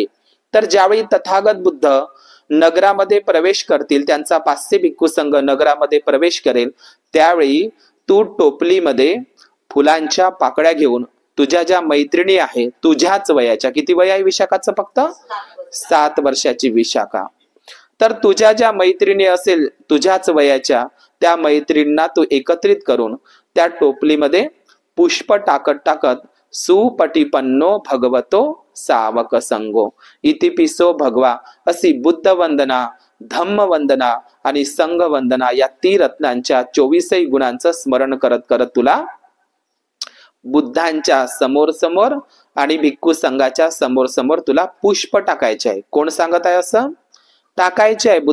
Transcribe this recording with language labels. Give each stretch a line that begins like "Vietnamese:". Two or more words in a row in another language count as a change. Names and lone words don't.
Marathi: तर ज्यावेळी तथागत बुद्ध नगरामध्ये प्रवेश करतील, त्यांचा 500 भिक्खू संघ नगरामध्ये प्रवेश करेल, त्यावेळी तू टोपलीमध्ये फुलांच्या पाकळ्या घेऊन तुझ्या ज्या मैत्रिणी आहे तुझ्याच वयाच्या, किती वय आहे विशाखाचं? फक्त 7 वर्षाची विशाखा. तर तुझ्या ज्या मैत्रिणी असेल तुझ्याच वयाच्या, त्या मैत्रिणींना तू एकत्रित करून त्या टोपलीमध्ये पुष्प टाकत टाकत
Pali: सुपटिपन्नो भगवतो सावक संगो इतिपिसो भगवा
Marathi: अशी बुद्ध वंदना, धम्म वंदना आणि संघ वंदना या 3 रत्नांच्या 24 गुणांचं स्मरण करत करत तुला बुद्धांच्या समोर समोर आणि भिक्खू संघाच्या समोर समोर तुला पुष्प टाकायचे आहे. कोण सांगत आहे असं? टाकायचे आहे.